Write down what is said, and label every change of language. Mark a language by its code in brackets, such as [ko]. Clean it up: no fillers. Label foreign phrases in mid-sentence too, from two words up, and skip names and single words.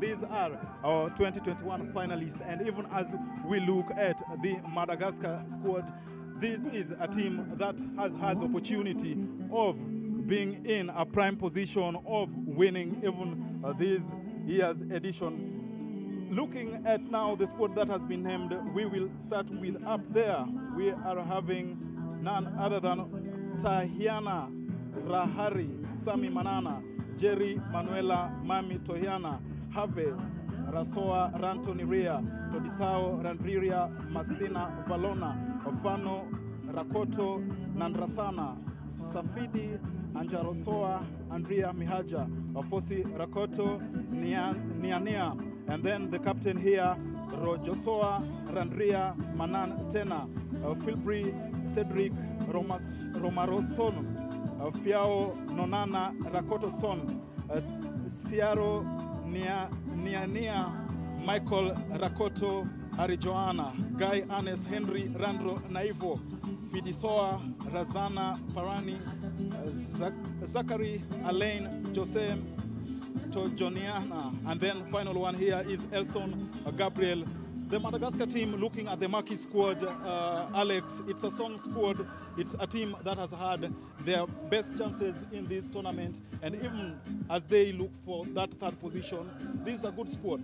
[en] These are our 2021 finalists, and even as we look at the Madagascar squad, this is a team that has had the opportunity of being in a prime position of winning even this year's edition. Looking at now the squad that has been named, we will start with up there. We are having none other than Tahiana Rahari, Sami Manana, Jerry Manuela Mami Tohiana, Have Rasoa Rantoniria, Todisao Randriria Masina Valona, Ofano Rakoto Nandrasana, Safidi Anjarosoa Andrea Mihaja, Ofosi Rakoto Niania, and then the captain here, Rojosoa Randria Manan Tena, Philbri Cedric Romaroson, Fiao Nonana Rakoto Son, Siaro Niania Michael Rakoto Arijoana, Guy Anes Henry Randro Naivo, Fidisoa Razana Parani, Zachary Alain Jose Tojoniana, and then final one here is Elson Gabriel. The Madagascar team, looking at the Maki squad, Alex, it's a strong squad. It's a team that has had their best chances in this tournament, and even as they look for that third position, this is a good squad.